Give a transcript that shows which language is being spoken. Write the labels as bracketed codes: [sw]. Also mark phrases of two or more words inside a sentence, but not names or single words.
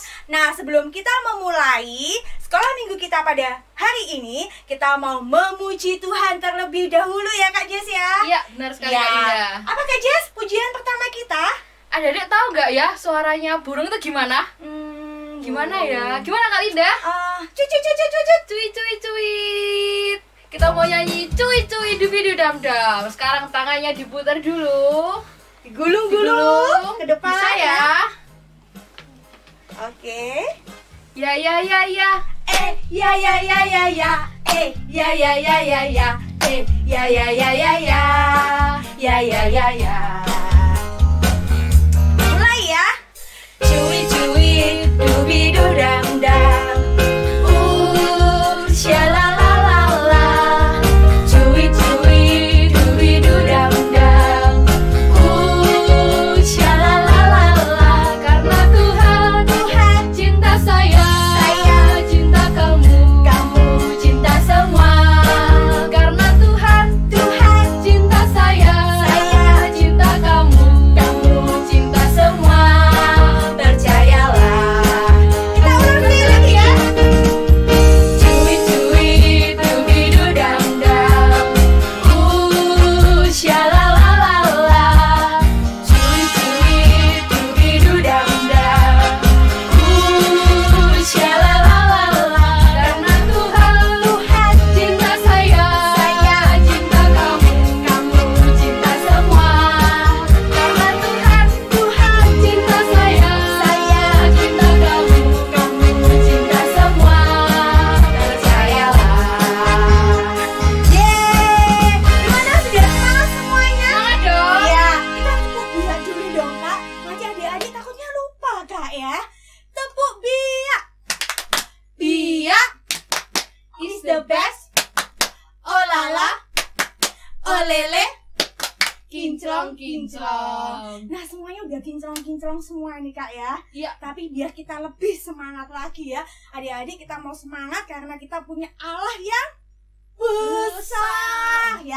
[id] Nah, sebelum kita memulai sekolah minggu kita pada hari ini, kita mau memuji Tuhan terlebih dahulu ya Kak Jess ya? Iya, benar sekali Ya. Kak Linda. Apa Kak Jess pujian pertama kita? Adik-adik tahu nggak ya suaranya burung itu gimana? Gimana ya? Gimana Kak Linda? Cuit. Cuit cuit cuit. Kita mau nyanyi cuit cuit dubidu dam dam. Sekarang tangannya diputar dulu. Digulung-gulung ke depan Bisa ya? Oke. Ya ya ya ya. Ya. Ya. Mulai ya. Cuit cuit dubidu dam dam. Shalalalala. Cuit cuit dubidu dam dam. Shalalalala. Karena Tuhan cinta saya cinta kamu cinta semua. karena Tuhan cinta saya cinta kamu Cinta semua. Percayalah. Kita ulang lagi ya. Cuit cuit dubidu dam dam. Shalalalala. Cuit cuit dubidu dam dam. Shalalalala. karena Tuhan cinta saya cinta kamu cinta semua. karena Tuhan cinta saya cinta kamu Cinta semua. Percayalah. Yeay. Gimana, sudah semangat semuanya? Semangat dong. Iya, kita tepuk biak dulu dong Kak. Nanti adik-adik takutnya lupa Kak ya. Tepuk biak. Biak [en] is the best. [id] Oh lala, oh lele, kinclong kinclong. Nah, semuanya udah kinclong-kinclong semua nih Kak ya. Iya. Tapi biar kita lebih semangat lagi ya, adik-adik, kita mau semangat karena kita punya Allah yang besar ya.